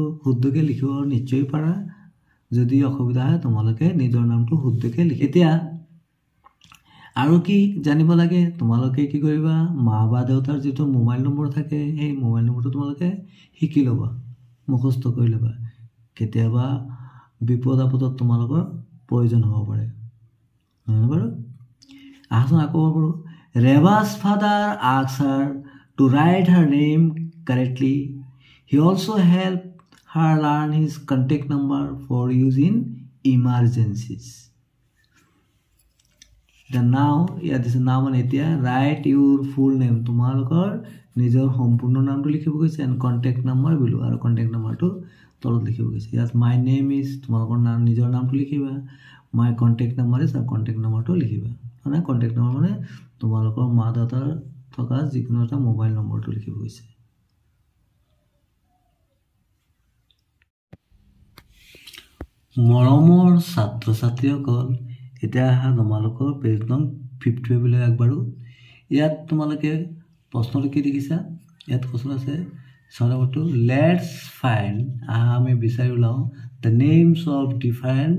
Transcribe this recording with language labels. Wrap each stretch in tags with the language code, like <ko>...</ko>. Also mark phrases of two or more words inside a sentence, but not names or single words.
<as>শুদ্ধকৈ লিখিব নিশ্চয় পাৰা যদি অসুবিধা হয় তোমালোকে নিজৰ নামটো শুদ্ধকৈ লিখি এতিয়া আৰু কি জানিব লাগে তোমালোকে কি কৰিবা মা বা দেউতাৰ যিটো মোবাইল নম্বৰ থাকে সেই মোবাইল নম্বৰটো তোমালোকে শিকি ল'বা মুখস্থ কৰি ল'বা কেতিয়াবা বিপদ আপদত তোমালোকৰ প্ৰয়োজন হ'ব পাৰে নহয় বাৰু আহচোন আকৌ কৰোঁ ৰেৱাজ</as> <en>father asked her to write her name correctly. He also helped her learn his contact number for use in emergencies. The now, this is now and write your full name.</en> <as>তোমালোকৰ নিজৰ সম্পূৰ্ণ নামটো লিখিব গৈছে</as> <en>and contact number below</en> <as>আৰু</as> <en>contact number</en> <as>টো তলত লিখিব গৈছে ইয়াত</as> <en>my name is</en> <as>তোমালোকৰ নাম নিজৰ নামটো লিখিবা</as> <en>my contact number is</en> <as>আৰু</as> <en>contact number</en> <as>টো লিখিবা মানে</as> <en>contact number</en> <as>মানে তোমালোকৰ মা দেউতাৰ থকা যিকোনো এটা মোবাইল নম্বৰটো লিখিব গৈছে মৰমৰ ছাত্ৰ ছাত্ৰীসকল এতিয়া আহা তোমালোকৰ পেজ নং 50 লৈ আগবাঢ়ো ইয়াত তোমালোকে প্ৰশ্নটো কি দেখিছা ইয়াত প্ৰশ্ন আছে সৰবটো</as> <en>let's find</en> <as>আমি বিচাৰি উলাও</as> <en>the names of different</en>